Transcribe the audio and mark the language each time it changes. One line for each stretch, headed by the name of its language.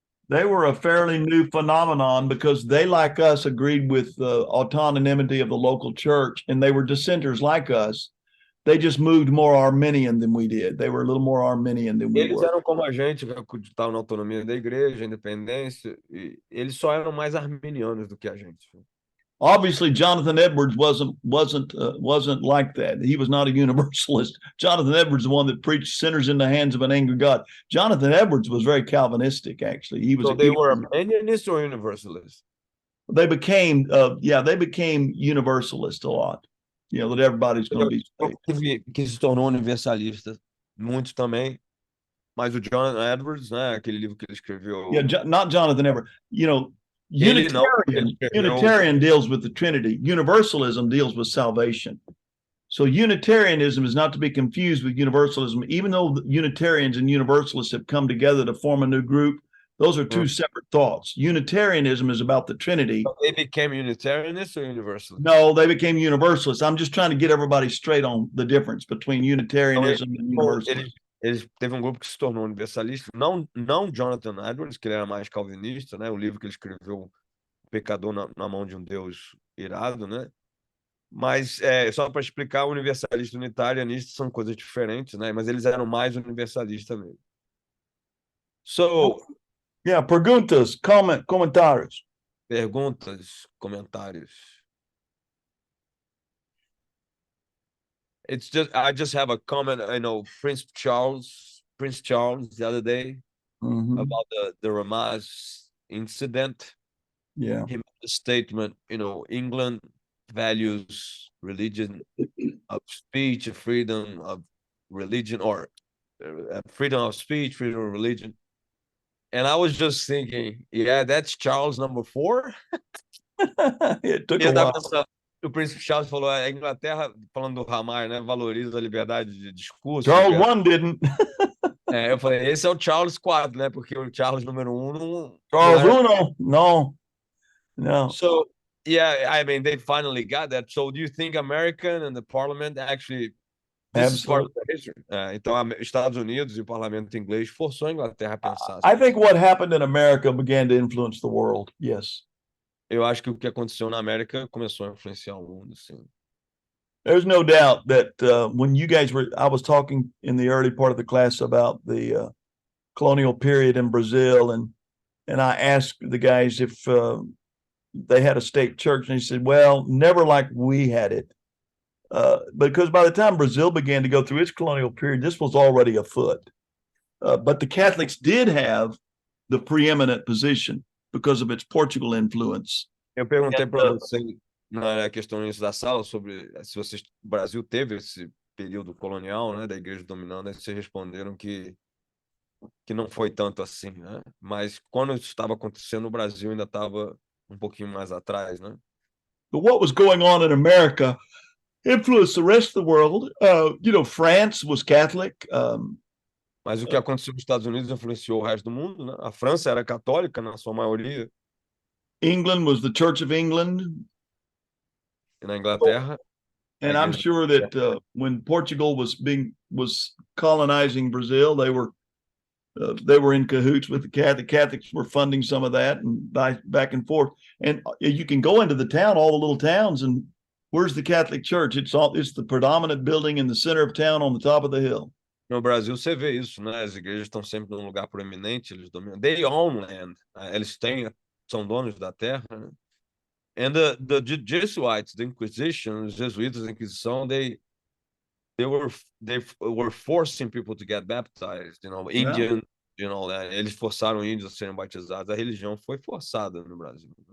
English: They were a fairly new phenomenon because they, like us, agreed with the autonomy of the local church, and they were dissenters like us. They just moved more Arminian than we did. They were a little more Arminian than we
Portuguese: Eles
English: were.
Portuguese: eram como a gente, que acreditavam na autonomia da igreja, independência, e eles só eram mais arminianos do que a gente.
English: Obviously, Jonathan Edwards wasn't like that. He was not a universalist. Jonathan Edwards, the one that preached sinners in the hands of an angry God. Jonathan Edwards was very Calvinistic, actually. So they were Arminianists or Universalists? They became Universalist a lot. You know, that everybody's going to be saved.
Portuguese: Que se tornou universalista. Muitos também. Mas o Jonathan Edwards, né, aquele livro que ele escreveu.
English: Yeah, not Jonathan Edwards. You know, Unitarian deals with the Trinity. Universalism deals with salvation. So Unitarianism is not to be confused with Universalism. Even though the Unitarians and Universalists have come together to form a new group, those are two separate thoughts. Unitarianism is about the Trinity. So they became Unitarianists or Universalists? No, they became Universalists. I'm just trying to get everybody straight on the difference between Unitarianism and Universalism.
Portuguese: Eles teve um grupo que se tornou universalista, não Jonathan Edwards, que ele era mais calvinista, né? O livro que ele escreveu, O Pecador na Mão de um Deus Irado, né? Mas só para explicar, universalista e unitarianista são coisas diferentes, né? Mas eles eram mais universalistas mesmo.
English: So,
Portuguese: yeah, perguntas, comentários. Perguntas, comentários.
English: I just have a comment. I know Prince Charles the other day about the Ramaz incident. Yeah, He made a statement. You know, England values religion of speech, freedom of religion, or freedom of speech, freedom of religion. And I was just thinking, yeah, that's Charles number 4. It took a while.
Portuguese: O príncipe Charles falou, a Inglaterra, falando do Ramaz, né, valoriza a liberdade de discurso.
English: Charles I didn't.
Portuguese: Eu falei, esse é o Charles IV, né, porque o Charles número 1 não...
English: Charles I, no. So, yeah, I mean, they finally got that. So do you think American and the parliament actually This is part of Absolutely. the history.
Portuguese: Então, Estados Unidos e o parlamento inglês forçou a Inglaterra a pensar.
English: I think what happened in America began to influence the world. Yes.
Portuguese: Eu acho que o que aconteceu na América começou a influenciar o mundo, sim.
English: There's no doubt that when you guys were, I was talking in the early part of the class about the colonial period in Brazil, and I asked the guys if they had a state church, and they said, well, never like we had it. Because by the time Brazil began to go through its colonial period, this was already afoot. But the Catholics did have the preeminent position because of its Portugal influence.
Portuguese: Eu perguntei para você na questão no início da sala sobre se o Brasil teve esse período colonial, né, da igreja dominando, e vocês responderam que não foi tanto assim, né? Mas quando isso estava acontecendo, o Brasil ainda estava um pouquinho mais atrás, né?
English: But what was going on in America influenced the rest of the world. France was Catholic.
Portuguese: Mas o que aconteceu nos Estados Unidos influenciou o resto do mundo, né? A França era católica na sua maioria.
English: England was the Church of England.
Portuguese: E na Inglaterra.
English: And I'm sure that when Portugal was colonizing Brazil, they were in cahoots with the Catholics. The Catholics were funding some of that, and back and forth. And you can go into the town, all the little towns, and where's the Catholic Church? It's the predominant building in the center of town on the top of the hill.
Portuguese: No Brasil você vê isso, né? As igrejas estão sempre num lugar proeminente, eles dominam.
English: They own land.
Portuguese: Eles são donos da terra, né?
English: And the Jesuits, the Inquisition,
Portuguese: os jesuítas da Inquisição,
English: they were forcing people to get baptized, Indian,
Portuguese: eles forçaram índios a serem batizados. A religião foi forçada no Brasil.